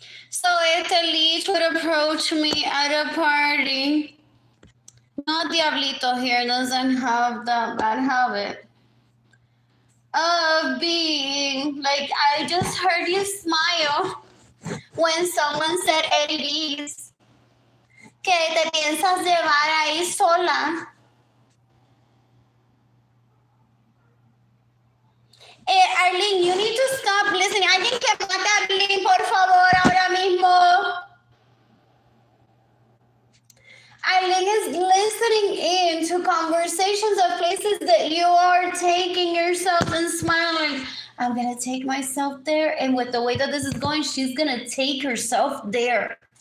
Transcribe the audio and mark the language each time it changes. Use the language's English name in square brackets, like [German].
[English] So [Spanish] este [English] leech would approach me at a party. No, Diablito here doesn't have that bad habit of being like, I just heard you smile when someone said Eddie V's. [Spanish] Que te piensas llevar ahí sola. [English] Arlene, you need to stop listening. [Spanish] Alguien que mate a Arlene, por favor, ahora mismo. [English] Arlene is listening in to conversations of places that you are taking yourself and smiling. I'm going to take myself there. And with the way that this is going, she's going to take herself there.